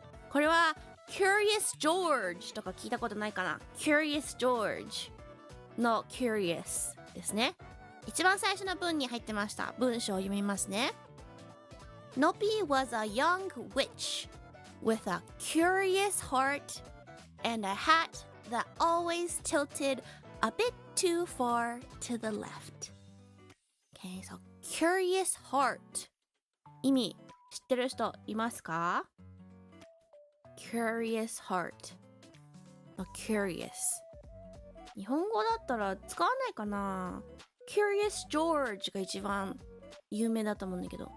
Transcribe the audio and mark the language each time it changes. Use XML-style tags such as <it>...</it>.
<ja>これは Curious George とか聞いたことないかな Curious George の Curious ですね。一番最初の文に入ってました。文章を読みますね。</ja> <en>Noppy was a young witch with a curious heart and a hat that always tilted a bit too far to the left. Okay, so curious heart.</en> <ja>意味知ってる人いますか？</ja> <en>Curious heart. Curious.</en> <ja>日本語だったら使わないかな？Curious George が一番有名だと思うんだけど。</ja>